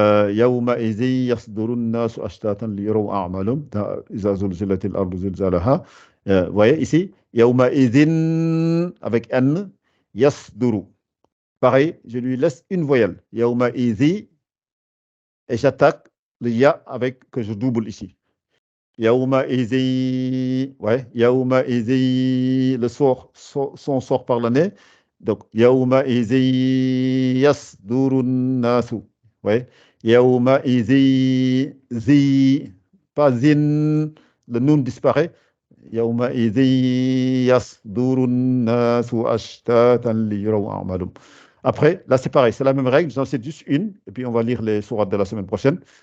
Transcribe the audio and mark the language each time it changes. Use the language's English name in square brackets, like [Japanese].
[Arabic] يومئذ يصدر الناس أشتاتا ليروا أعمالهم إذا زلزلت الأرض زلزالها. [French] Vous voyez ici, يومئذ avec N, يصدر. Pareil, je lui laisse une voyelle. يومئذ et j'attaque le ya avec que je double ici. يومئذ, ouais, يومئذ, le son sort par le nez. [Arabic] Donc, يومئذ يصدر الناس. [French] Ouais. Yaouma izi, zi, pas zin, le noun disparaît. [Arabic] Yaouma izi yasdurun nasu ashtatan liyuraw a'malum. [French] Après, là c'est pareil, c'est la même règle, j'en sais juste une, et puis on va lire les sourates de la semaine prochaine.